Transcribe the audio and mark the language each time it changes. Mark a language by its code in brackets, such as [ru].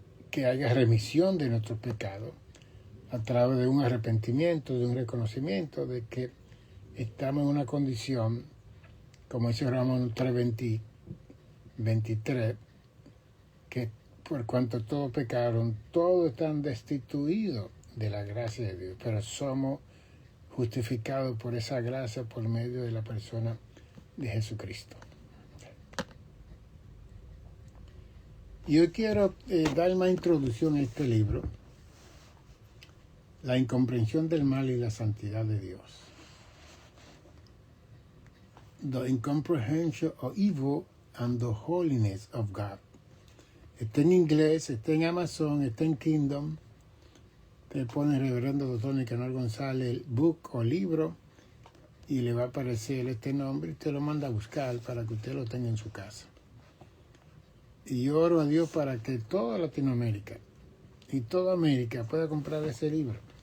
[es] que haya remisión de nuestros pecados a través de un arrepentimiento, de un reconocimiento de que estamos en una condición, como dice Romanos 3:23, que por cuanto todos pecaron, todos están destituidos de la gracia de Dios, pero somos justificados por esa gracia por medio de la persona de Jesucristo. Y hoy quiero dar una introducción a este libro, La incomprensión del mal y la santidad de Dios. [en] The Incomprehension of Evil and the Holiness of God. [es] Está en inglés, está en Amazon, está en Kindle. Te pone Reverendo Dr. Nicanor González el book o libro y le va a aparecer este nombre y te lo manda a buscar para que usted lo tenga en su casa. Y yo oro a Dios para que toda Latinoamérica y toda América pueda comprar ese libro.